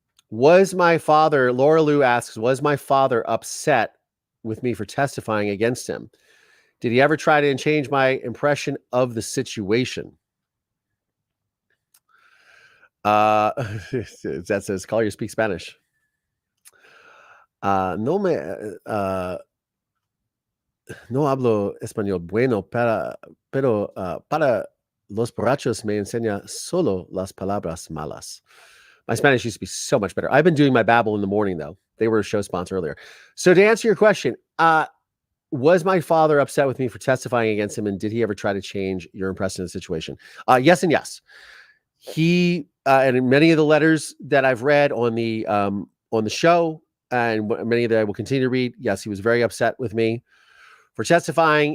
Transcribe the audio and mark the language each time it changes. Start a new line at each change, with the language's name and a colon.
English: Was my father, Laura Lou asks, was my father upset with me for testifying against him? Did he ever try to change my impression of the situation? That says, Collier speaks Spanish.
Spanish: No hablo español bueno, pero para los borrachos me enseña solo las palabras malas.
English: My Spanish used to be so much better. I've been doing my Babbel in the morning, though. They were a show sponsor earlier. So to answer your question, was my father upset with me for testifying against him, and did he ever try to change your impression of the situation? Yes and yes. He and in many of the letters that I've read on the show, and many that I will continue to read, yes, he was very upset with me for testifying.